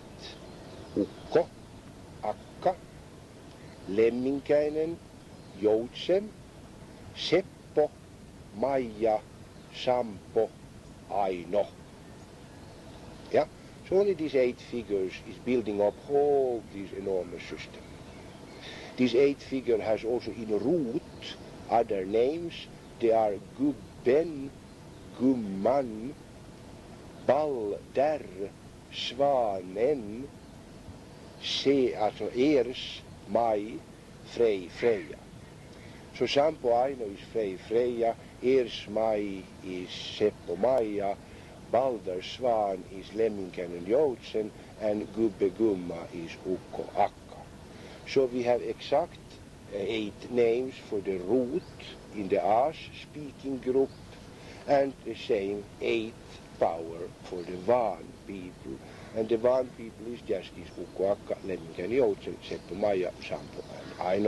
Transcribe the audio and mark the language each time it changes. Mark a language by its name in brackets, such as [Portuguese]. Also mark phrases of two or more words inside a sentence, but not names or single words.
[English] Ukko, Akka, Lemminkäinen, Joutsen, Seppo, Maija, Sampo, Aino. Yeah? So only these 8 figures is building up all this enormous system. This 8 figure has also in root other names. They are Gubben, Gumman, Balder, Svanen, alltså Ers, Maj, Frej, Freja. So Sampo Aino is Frej, Freja, Ers, Maj is Seppo, Maija, Balder, Svan is Lemminkäinen, Joutsen, and Gubbe, Gumma is Ukko, Akka. So we have exact 8 names for the root in the As speaking group, and the same 8 power for the Van people. And the Van people is just this Ukko, Akka, Lemminkäinen, Joutsen, Seppo, Maija, Sampo, and Aino.